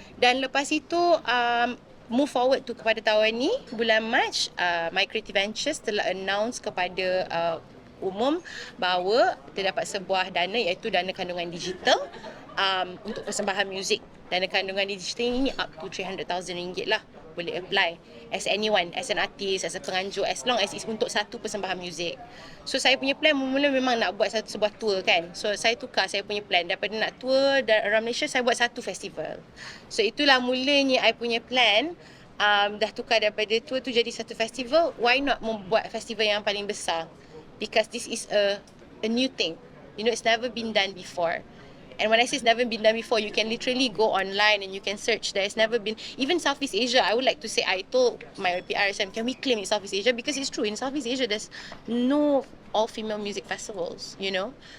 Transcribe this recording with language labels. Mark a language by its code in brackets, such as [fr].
[ms] Dan lepas itu move forward tu kepada tahun ni, bulan Mac, My Creative Ventures telah announce kepada umum bahawa terdapat sebuah dana, iaitu dana kandungan digital untuk persembahan muzik. Dana kandungan digital ini up to RM300,000 lah. [en] Boleh apply as anyone, as an artist, as a penganjur, as long as it's [ms] untuk satu persembahan muzik. So saya punya plan mula memang nak buat sebuah tour kan. So saya tukar saya punya plan, daripada nak [en] tour around Malaysia, [ms] saya buat satu festival. So itulah mulanya I punya plan. Dah tukar daripada tour tu jadi satu festival. [en] Why not [ms] membuat festival yang paling besar? [en] Because this is a new thing. You know, it's never been done before. And when I say it's never been done before, you can literally go online and you can search. There's never been, even Southeast Asia, I would like to say, I told my PR, can we claim in Southeast Asia? Because it's true, in Southeast Asia, there's no all-female music festivals, you know.